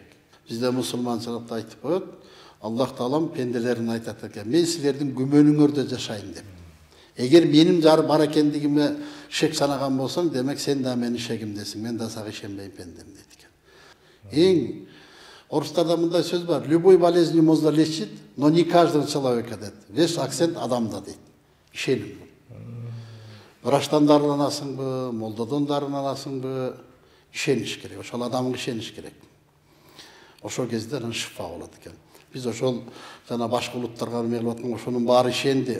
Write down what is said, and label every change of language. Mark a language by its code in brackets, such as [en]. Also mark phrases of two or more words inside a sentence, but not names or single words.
[ky] Бизде мусулманчылыкта айтып коет, Аллах Таалам пенделерин айтат экен, мен силердин күмөнүңөрдө жашайын деп. Эгер менин бар экендигиме шек санаган болсоң, демек сен да менин шегимдесиң, мен да сага ишенбейм пендем дейт экен. Эң орустарда мындай сөз бар, [ru] любой болезнь можно лечить, но не каждого человека дейт. Весь акцент [ky] адамда дейт. Ишеним. Врачтан дарыланасыңбы, молдодон дарыланасыңбы, ишениш керек. Ошол адамга ишениш керек. Ошол кезде анан шифа болот экен. Биз ошол жана башка улуттарга эмелеп аткан ошонун баары ишенди.